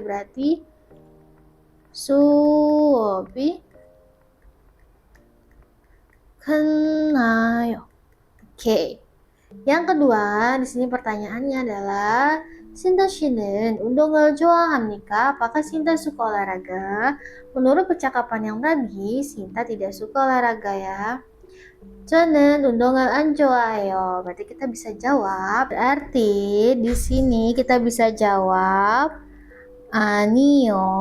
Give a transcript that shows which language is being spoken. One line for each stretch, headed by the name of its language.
Korean: Berarti 수업이 끝나요.
Indonesian: Oke. Yang kedua, di sini pertanyaannya adalah
Korean: Sinta 씨는 운동을 좋아합니까?
Indonesian: Apakah Sinta suka olahraga? Menurut percakapan yang tadi, Sinta tidak suka olahraga ya.
Korean: 저는 운동을 안 좋아해요.
Indonesian: Berarti kita bisa jawab. Berarti di sini kita bisa jawab 아니요.